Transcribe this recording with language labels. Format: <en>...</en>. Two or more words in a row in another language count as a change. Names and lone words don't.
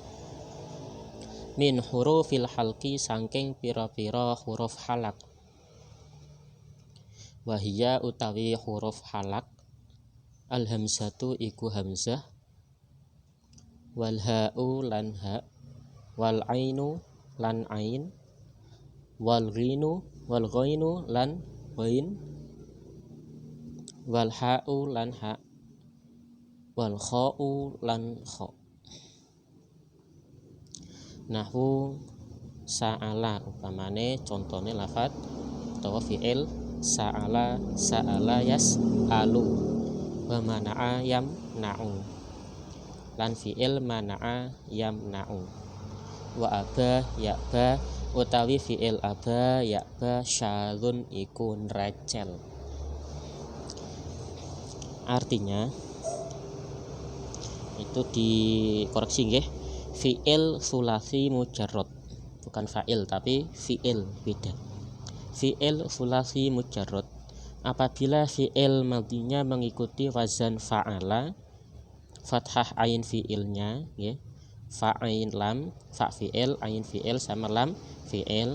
<ar>من حروف الحلق</ar> <jv>saking pira-pira huruf halak wahia utawi huruf halak</jv> <ar>الهمزة</ar> <jv>iku hamzah</jv> <ar>والهاء</ar> <jv>lan ha</jv> <ar>والعين</ar> <jv>lan ain</jv> <ar>والغين</ar> <jv>lan ghain</jv> <ar>والحاء</ar> <jv>lan ha</jv> <ar>والخاء</ar> <jv>lan kha.</jv> <ar>نحو سأل</ar> <jv>upamane contone lafadz utawa fi'il</jv> <ar>سأل يسأل ومنع يمنع</ar> <jv>lan fi'il</jv> <ar>منع يمنع وأبى يأبى</ar> <jv>utawi fi'il</jv> <ar>أبى يأبى شاذ</ar> <jv>iku nrecel.</jv> <id>Artinya itu dikoreksi nggih,</id> <ar>فعل ثلاثي مجرد</ar> <id>bukan fa'il tapi fi'il beda.</id> <ar>فعل ثلاثي مجرد</ar> <id>apabila fi'il madhinya mengikuti wazan fa'ala fathah ain fi'ilnya ya, fa'ain lam fa fi'il ain fi'il sama lam fi'il.</id>